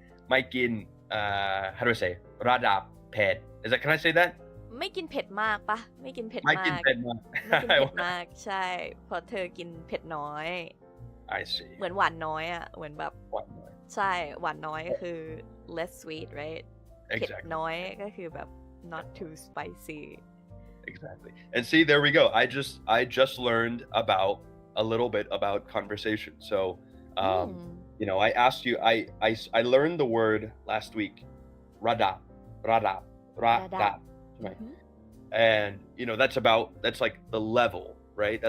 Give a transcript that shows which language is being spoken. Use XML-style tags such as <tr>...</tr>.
<th>ไม่กิน</th> <en>how do I say ระดับเผ็ด is that can I say that</en> <th>ไม่กินเผ็ดมากปะไม่กินเผ็ด ไม่ มาก กินเผ็ดมาก ไม่กินเผ็ดมากใช่เพราะเธอกินเผ็ดน้อย</th> <en>I see</en> <th>เหมือนหวานน้อยอ่ะเหมือนแบบ</th> <en>One more.</en> <th>ใช่หวานน้อยก็คือ</th> <en>less sweet right</en> <th>เผ็ด</th> <en>Exactly</en> <th>น้อยก็คือแบบ</th> <en>not too spicy Exactly. And see, there we go. I just learned about a little bit about conversation. So, you know, I asked you. I learned the word last week, radap, Radap. right? And you know, that's like the level, right?</en>